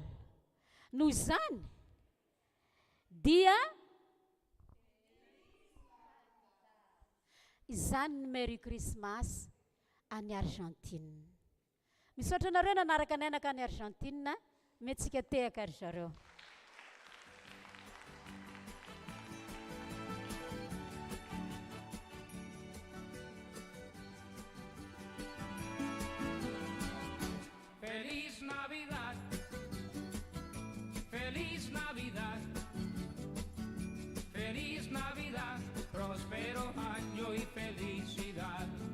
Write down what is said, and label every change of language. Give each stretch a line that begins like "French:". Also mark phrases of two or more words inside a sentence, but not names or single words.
Malagasy: Noho izany dia izany ny
English: Merry Christmas
Malagasy: any Argentina. Misaotra anareo nanaraka nanaka any Argentina, metsika tehaka ry zareo.
Spanish: Feliz Navidad, feliz Navidad, feliz Navidad, próspero año y felicidad.